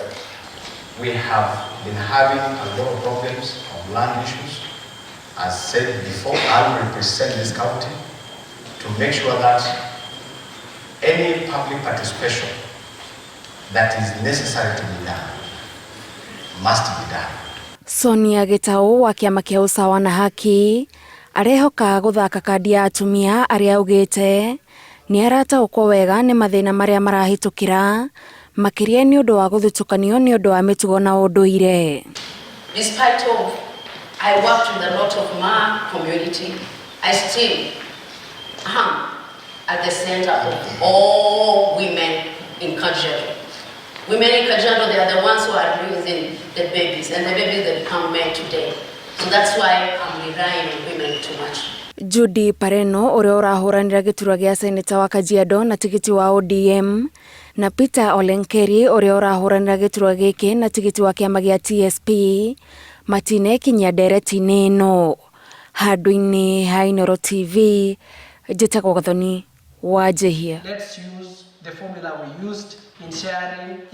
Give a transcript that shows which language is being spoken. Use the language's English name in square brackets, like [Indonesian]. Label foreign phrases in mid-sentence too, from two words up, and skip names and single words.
[English] We have been having a lot of problems of land issues. As said before, I will represent this county to make sure that any public participation that is necessary to be done must be done. [Kikuyu] Sonia Gita wa kĩama kĩa Usawa na Haki arehoka gũthaka kandi ya atumia arĩa augĩte nĩ arataũkwo wega nĩ mathĩna marĩa marahĩtũkĩra makĩria nĩ ũndũ wa gũthutũkanio nĩ ũndũ wa mĩtugo na ũndũire. [English] Despite of I worked with a lot of my community, I still am at the center of all women in Kajiado. Women in Kajiado, they are the ones who are raising the babies, and the babies that become men today. So that's why I'm relying on women too much. [Kikuyu] Judy Pareno ũrĩa ũrahũranĩra gĩturwa gĩa seneta wa Kajiado na tigiti wa ODM na Peter Olenkeri ũrĩa ũrahũranĩra gĩturwa gĩkĩ na tigiti wa kĩama gĩa TSP matinekinyia ndereti-inĩ ĩno. Handũ-inĩ ha Inooro TV, njĩtagwo Gathoni wa Jehia. [English] Let's use the formula we used in sharing